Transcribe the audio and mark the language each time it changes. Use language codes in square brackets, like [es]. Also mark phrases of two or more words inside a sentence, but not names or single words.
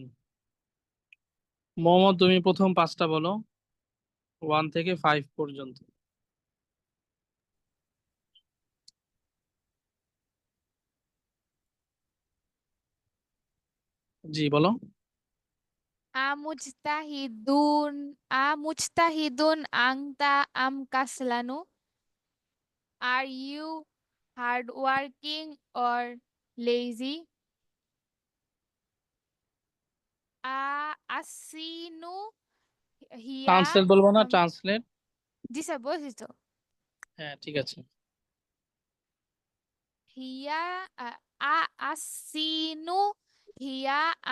[bn] মোমো, তুমি প্রথম পাঁচটা বলো, 1 থেকে 5 পর্যন্ত। জি বলো। [ar] أمجتهد أنت أم كسلان? [en] Are you hardworking or lazy. আসিনু হিয়া [bn] ট্রান্সলেট বলবো না, ট্রান্সলেট। জি স্যার বলছি তো। হ্যাঁ ঠিক আছে। হিয়া আসিনু হিয়া